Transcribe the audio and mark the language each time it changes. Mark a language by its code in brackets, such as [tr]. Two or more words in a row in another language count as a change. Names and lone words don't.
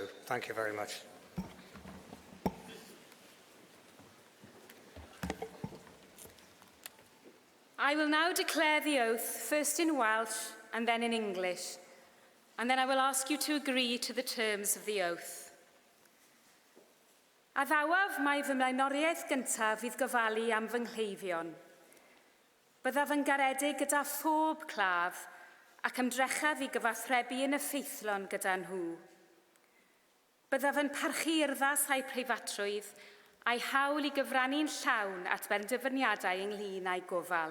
[en] Thank you very much. I will now declare the oath, first in Welsh and then in English, and then I will ask you to agree to the terms of the oath. [cy] Addawaf mai fy mlaenoriaeth gyntaf fydd gofalu am fy nghleifion. Byddaf yn garedig gyda phob claf ac ymdrechaf I gyfathrebu yn effeithlon gyda nhw. Byddaf yn parchu urddas a'u preifatrwydd a'i hawl I gyfrannu'n llawn at benderfyniadau ynglŷn â'i gofal.